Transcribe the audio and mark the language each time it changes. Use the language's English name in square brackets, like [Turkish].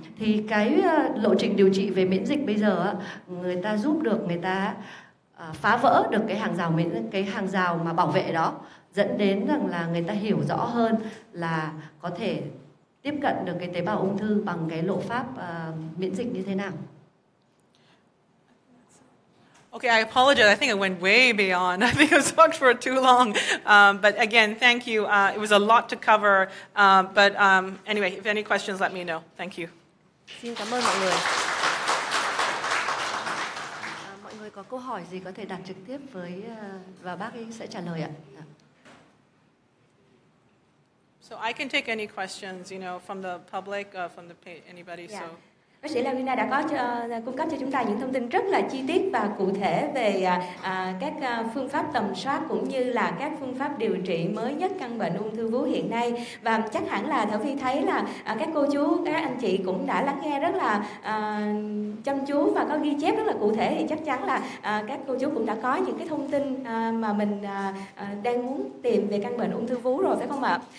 [Vietnamese] Thì cái lộ trình điều trị về miễn dịch bây giờ người ta giúp được người ta phá vỡ được cái hàng rào mà bảo vệ đó, dẫn đến rằng là người ta hiểu rõ hơn là có thể tiếp cận được cái tế bào ung thư bằng cái lộ pháp miễn dịch như thế nào. [English] Okay, I apologize. I think I went way beyond. I think I was talked for too long. But again, thank you. It was a lot to cover. But anyway, if any questions, let me know. Thank you. [Vietnamese] Xin cảm ơn mọi người. Mọi người có câu hỏi gì có thể đặt trực tiếp với và bác ấy sẽ trả lời ạ. [English] So I can take any questions, from the public, from anybody. Yeah. So. [Vietnamese] Bác sĩ Lavina đã có cung cấp cho chúng ta những thông tin rất là chi tiết và cụ thể về các phương pháp tầm soát cũng như là các phương pháp điều trị mới nhất căn bệnh ung thư vú hiện nay. Và chắc hẳn là Thảo Vi thấy là các cô chú, các anh chị cũng đã lắng nghe rất là chăm chú và có ghi chép rất là cụ thể, thì chắc chắn là các cô chú cũng đã có những cái thông tin mà mình đang muốn tìm về căn bệnh ung thư vú rồi, phải không ạ?